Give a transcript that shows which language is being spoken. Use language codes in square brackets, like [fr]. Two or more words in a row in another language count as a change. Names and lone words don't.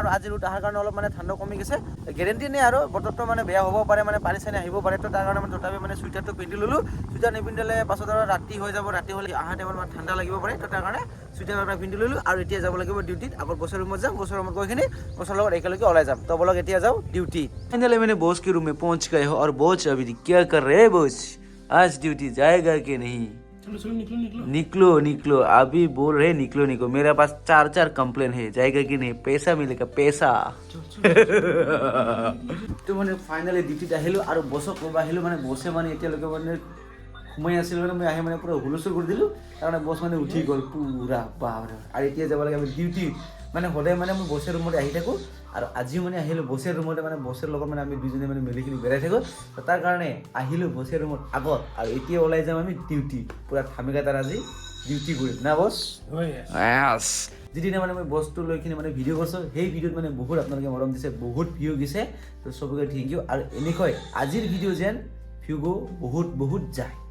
[as] আৰু আজি ৰুট অহাৰ কাৰণে অলপ মানে ঠাণ্ডা কমি গৈছে গেৰেণ্টি নাই আৰু বতৰটো মানে বেয়া হ'ব পাৰে মানে পানী চানী আহিব পাৰে তো তাৰ কাৰণে মানে তথাপি মানে চুইটাৰটো পিন্ধি ল'লোঁ চুইটাৰ নিপিন্ধিলে পাছত আৰু ৰাতি হৈ যাব ৰাতি হ'লে অহা টাইমত মানে ঠাণ্ডা লাগিব পাৰে তো তাৰ কাৰণে চুইটাৰ এটা পিন্ধি ল'লোঁ আৰু এতিয়া যাব লাগিব ডিউটিত আগত বছৰ ৰুমত যাম বছৰ ৰুমত গৈ কিনে বছৰ লগত একেলগে ওলাই যাম তো বলক এতিয়া যাওঁ ডিউটি [hi] फाइनली मैंने बॉस के रूम में पहुंच गए हो और बॉस अभी क्या कर रहे हैं बॉस आज ड्यूटी जाएगा कि नहीं चलो निकलो निकलो अभी बोल रहे निकलो निकलो मेरे पास 4 कंप्लेन है जाएगा कि नहीं पैसा मिलेगा पैसा तो मैंने फाइनली [as] डिউটিত আহিলো আৰু বছক ক'ব আহিলো মানে বছে মানে এতিয়ালৈকে মানে সোমাই আছিল মানে মই আহি মানে পুৰা হুলস্থুল কৰি দিলোঁ তাৰমানে বছ মানে উঠি গ'ল পুৰা বাপৰে আৰু এতিয়া যাব লাগে আমি ডিউটি মানে সদায় মানে মই বছৰ ৰুমতে আহি থাকোঁ আৰু আজিও মানে আহিলোঁ বছৰ ৰুমতে মানে বছৰ লগত মানে আমি দুজনে মানে মিলি কিনি বেৰাই থাকোঁ তাৰ কাৰণে আহিলোঁ বছৰ ৰুমত আগত আৰু এতিয়া ওলাই যাম আমি ডিউটি পুৰা ধামিকা তাৰ আজি ডিউটি কৰিম না বছ যিদিনা মানে মই বছটো লৈ কিনে মানে ভিডিঅ' কৰিছোঁ সেই ভিডিঅ'ত মানে বহুত আপোনালোকে মৰম দিছে বহুত ভিউ গৈছে তো চবকে [en] thank you [as] আৰু এনেকৈ আজিৰ ভিডিঅ' যেন ভিউ গো বহুত যায়